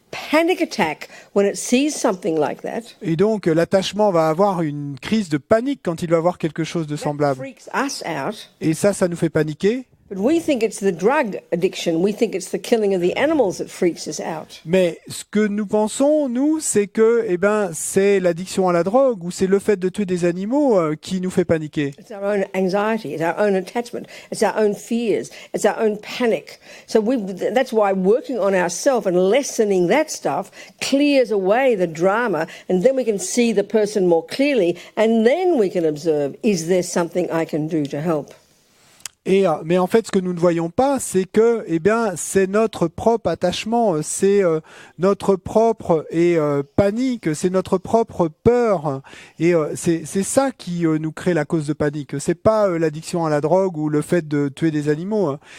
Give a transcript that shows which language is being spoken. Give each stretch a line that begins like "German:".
English: panic attack when it sees something like that,
French: et donc l'attachement va avoir une crise de panique quand il va voir quelque chose de semblable.
English: Freaks us out.
French: Et ça nous fait paniquer.
English: But we think it's the drug addiction. We think it's the killing of the animals that freaks us out.
French: Mais ce que nous pensons, nous, c'est que, c'est l'addiction à la drogue ou c'est le fait de tuer des animaux qui nous fait paniquer.
English: It's our own anxiety, it's our own attachment, it's our own fears, it's our own panic. So that's why working on ourselves and lessening that stuff clears away the drama, and then we can see the person more clearly, and then we can observe, is there something I can do to help?
French: Mais en fait, ce que nous ne voyons pas, c'est que, c'est notre propre attachement, c'est notre propre panique, c'est notre propre peur, et c'est ça qui nous crée la cause de panique. C'est pas l'addiction à la drogue ou le fait de tuer des animaux. Hein.